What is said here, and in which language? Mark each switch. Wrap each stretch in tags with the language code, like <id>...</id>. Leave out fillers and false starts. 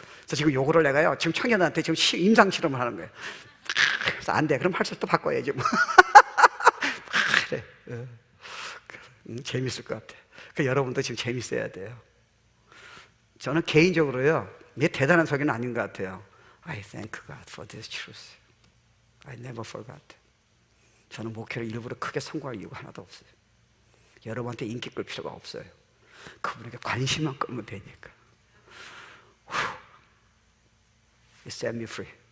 <ko>그래서 지금 요거를 내가요, 지금 청년한테 지금 임상 실험을 하는 거예요. 그래서 안 돼. 그럼 할 수 또 바꿔야지. 뭐. 그래. 재밌을 것 같아. 그 여러분도 지금 재밌어야 돼요. 저는 개인적으로요, 이게 대단한 설교는 아닌 것 같아요.</ko> <en>I thank God for this truth. I never forgot.</en> <ko>저는 목회를 일부러 크게 선고할 이유가 하나도 없어요. 여러분한테 인기 끌 필요가 없어요. 그분에게 관심만 끌면 되니까.</ko> <en>It set me free.</en>